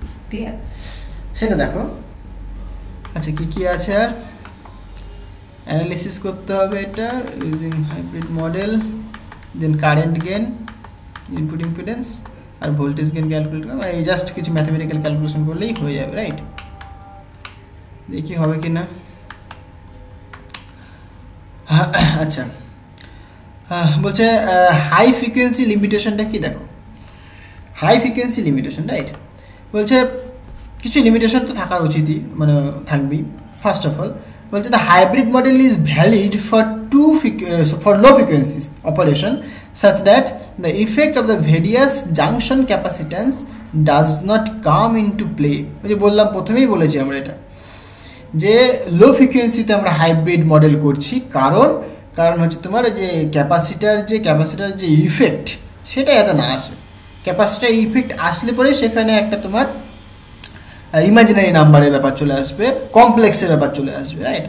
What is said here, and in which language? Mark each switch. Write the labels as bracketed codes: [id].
[bn] ঠিক আছে, সেটা দেখো। আচ্ছা, কি আছে আর অ্যানালিসিস করতে হবে এটা ইউজিং হাইব্রিড মডেল, দেন কারেন্ট গেইন, ইনপুট ইম্পিডেন্স আর ভোল্টেজ গেইন ক্যালকুলেট করা, মানে জাস্ট কিছু ম্যাথমেটিক্যাল ক্যালকুলেশন করলেই হয়ে যাবে, রাইট? দেখি হবে কি না। আচ্ছা, বলছে হাই ফ্রিকোয়েন্সি লিমিটেশনটা কি দেখো। High frequency limitation, right? বলছে কিছু লিমিটেশন তো থাকার উচিতই, মানে থাকবেই। [en] first of all [bn] বলছে [en] The hybrid model is valid for low frequency operation such that the effect of the various junction capacitance does not come into play। [bn] ওই যে বললাম, প্রথমেই বলেছি আমরা এটা যে লো ফ্রিকোয়েন্সিতে আমরা হাইব্রিড মডেল করছি, কারণ হচ্ছে তোমার যে ক্যাপাসিটার যে ইফেক্ট সেটা এত না আসে। ক্যাপাসিটার ইফেক্ট আসলে পরে সেখানে একটা তোমার ইমাজিনারি নাম্বারের ব্যাপার চলে আসবে, কমপ্লেক্সের ব্যাপার চলে আসবে, রাইট?